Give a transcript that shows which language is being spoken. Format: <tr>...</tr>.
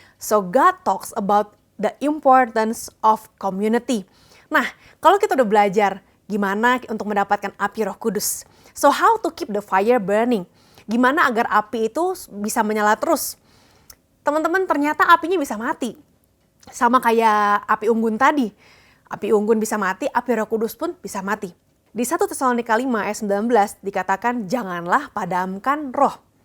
<en>So God talks about the importance of community.</en> <id>Nah, kalau kita udah belajar gimana untuk mendapatkan api Roh Kudus.</id> <en>So how to keep the fire burning?</en> <id>Gimana agar api itu bisa menyala terus? Teman-teman, ternyata apinya bisa mati. Sama kayak api unggun tadi. Api unggun bisa mati, api Roh Kudus pun bisa mati. Di 1 Tesalonika 5 ayat 19 dikatakan, janganlah padamkan roh.</id>